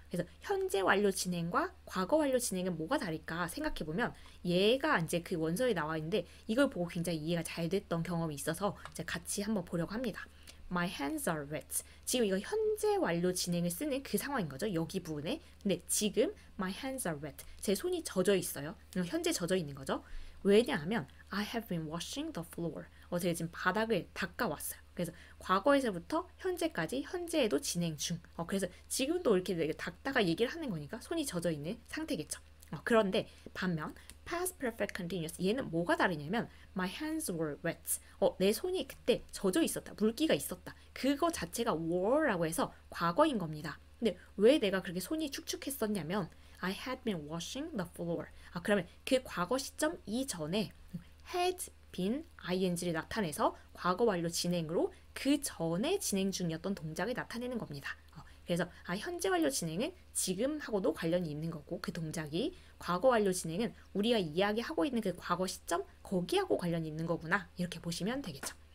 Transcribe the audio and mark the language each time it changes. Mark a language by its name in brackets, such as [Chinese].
[Korean] 그래서 현재 완료 진행과 과거 완료 진행은 뭐가 다를까 생각해보면 얘가 이제 그 원서에 나와 있는데 이걸 보고 굉장히 이해가 잘 됐던 경험이 있어서 이제 같이 한번 보려고 합니다. [English] My hands are wet. [Korean] 지금 이거 현재 완료 진행을 쓰는 그 상황인 거죠. 여기 부분에. [English] 근데 지금 my hands are wet. [Korean] 제 손이 젖어 있어요. 현재 젖어 있는 거죠. [English] 왜냐하면 I have been washing the floor. [Korean] 제가 지금 바닥을 닦아왔어요. 그래서 과거에서부터 현재까지 현재에도 진행 중. 그래서 지금도 이렇게 닦다가 얘기를 하는 거니까 손이 젖어 있는 상태겠죠. 그런데 반면 past perfect continuous 얘는 뭐가 다르냐면 [English] my hands were wet. [Korean] 내 손이 그때 젖어 있었다. 물기가 있었다. 그거 자체가 were라고 해서 과거인 겁니다. 근데 왜 내가 그렇게 손이 축축했었냐면 [English] I had been washing the floor. [Korean] 그러면 그 과거 시점 이전에 had been ing를 나타내서 과거 완료 진행으로 그 전에 진행 중이었던 동작을 나타내는 겁니다. 그래서 현재 완료 진행은 지금하고도 관련이 있는 거고 그 동작이 과거 완료 진행은 우리가 이야기하고 있는 그 과거 시점 거기하고 관련이 있는 거구나 이렇게 보시면 되겠죠.